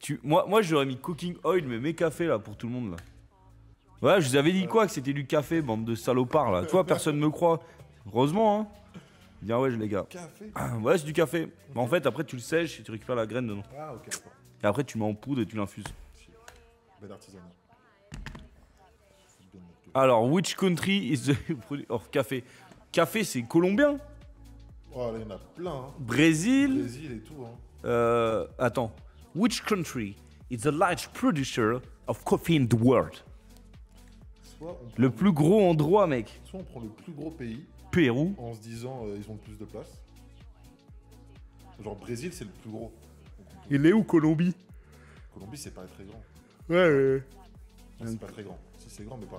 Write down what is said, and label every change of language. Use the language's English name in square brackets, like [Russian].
[French] Moi j'aurais mis cooking oil, mais mes cafés là, pour tout le monde là. Ouais, je vous avais dit quoi, que c'était du café, bande de salopards là. Toi, personne me croit. Heureusement, hein. Bien ouais, les gars. Café? Ouais, c'est du café. Mais en fait, après tu le sèches et tu récupères la graine dedans. Ah, ok, d'accord. Et après, tu le mets en poudre et tu l'infuses. Bel artisanat. [English] Alors, which country is the product of café? [French] Café, c'est colombien? Oh, là, il y en a plein, hein. Brésil? Brésil et tout, hein. Attends. [English] Which country is the largest producer of coffee in the world? [French] Soit on prend Le plus gros endroit, mec. soit on prend le plus gros pays Pérou. en se disant ils ont le plus de place. Genre Brésil, c'est le plus gros. Donc, on peut- Il est où, Colombie? Colombie, c'est pas très grand. Ouais. Non, c'est pas très grand. Si c'est grand, mais pas.